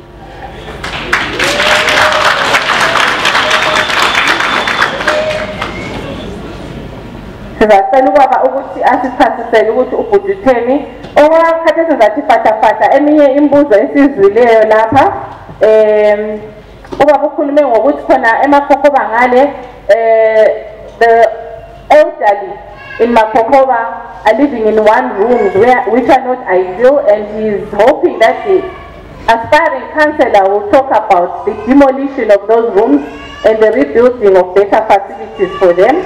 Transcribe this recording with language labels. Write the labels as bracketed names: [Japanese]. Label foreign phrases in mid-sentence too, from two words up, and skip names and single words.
[North Ndebele] Sizacela ubaba ukuthi asichasisele ukuthi ubuditheni okwakhathesi sizathi fatafata eminye imbuzo esizwileyo lapha ubaba ukhulume ngokuthi khona eMakhokoba ngale [English] the elderly in Makhokoba are living in one room which are not ideal, and he is hoping that the aspiring councillor will talk about the demolition of those rooms and the rebuilding of better facilities for them.